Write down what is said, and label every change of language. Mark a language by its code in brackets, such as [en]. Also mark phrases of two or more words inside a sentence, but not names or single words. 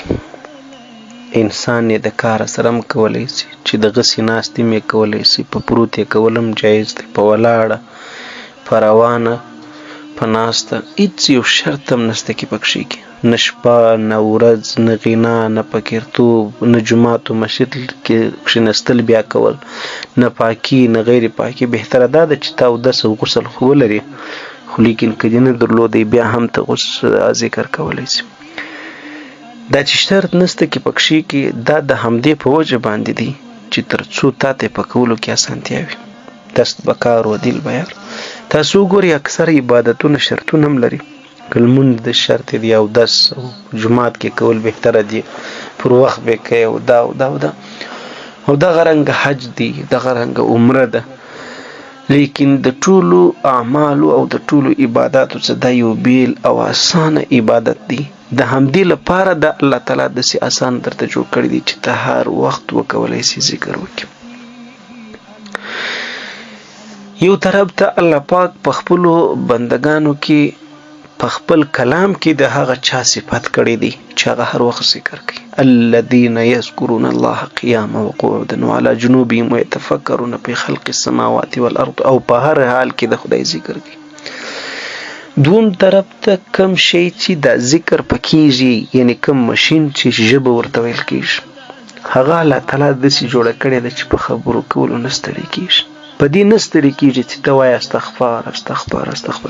[ps] انسان یې د کار سره هم کولی شي، چې د غسې ناستې مې کولی شي، په پروت یې کول هم جایز دی، په ولاړه، په روانه، په ناسته، هېڅ یو شرط هم نشته کې پکښې کې، نه شپه نه ورځ، نه غنا، نه فقیرتوب، نه جومات و مسجد کې کښېنستل بیا کول، نه پاکي نه غیر پاکي. بهتره دا ده چې تا اودس او غسل خو ولرې، خو لیکن که دې نه درلودی بیا هم ته ذکر کولی شي. دا چې شرط نشته کې پکښې کې، دا د همدې په وجه باندې دی چې تر څو تا ته په کولو کې اسانتیا وي. [fa] دست بکار و دل بیار. [ps] تاسو وګورئ اکثر عبادتونه شرطونه هم لري. که لمونځ د شرط دی، اودس او جومات کې کول بهتره دي، پر وخت به کوې، او دا او دا او دا او دغه رنګه حج دی، دغه رنګه عمره ده. لیکن د ټولو اعمالو او د ټولو عباداتو څخه دا یو بیل او اسانه عبادت دی. د همدې لپاره د الله تعالی داسې آسان درته جوړ کړی دی چې ته هر وخت وکولی شي ذکر وکړي. یو طرف ته الله پاک په خپلو بندگانو کې په خپل کلام کې د هغه چا صفت کړی دی چې هغه هر وخت ذکر کوي. [ar] الذين يذكرون الله قياما وقعودا وعلى جنوبهم ويتفكرون في خلق السماوات والارض. [ps] او په هر حال کې د خدای ذکر کوي. دوم طرف ته کم شی چې د ذکر پکېږي، یعنی کم ماشین چې ژبه ورته ویل کېږي، هغه الله تعالی داسې جوړه کړې ده چې په خبرو کولو نه ستړی کېږي، په دې نه ستړی کېږي چې ته وایې استغفار استغفار استغفار.